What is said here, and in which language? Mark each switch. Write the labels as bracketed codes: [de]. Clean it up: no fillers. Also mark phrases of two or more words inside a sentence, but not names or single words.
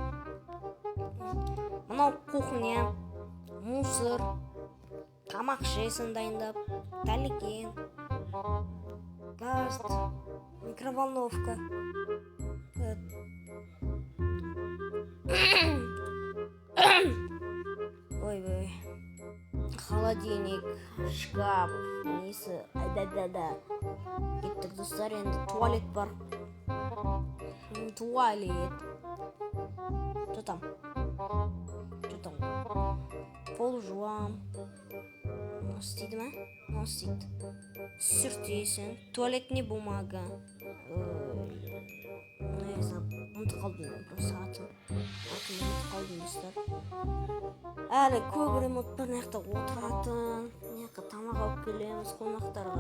[kk] Мынау кухня, мусор, тамақ жейсін дайындап, тәлікен, газ, микроволновка. Ой, холодильник, шкаф, несі, да. Кеттік достар, енді туалет бар. [ru] Туалет. Что там? [kk] Пол жуам. Істейді ма? Істейді. Сүртесің. [ru] Туалетный бумага. [kk] Ұмытып қалдым. Атын ұмытып қалдым достар. Әлі көп ремонт бір мына жақта отыратын. Мына жаққа тамақ алып келеміз қонақтарға.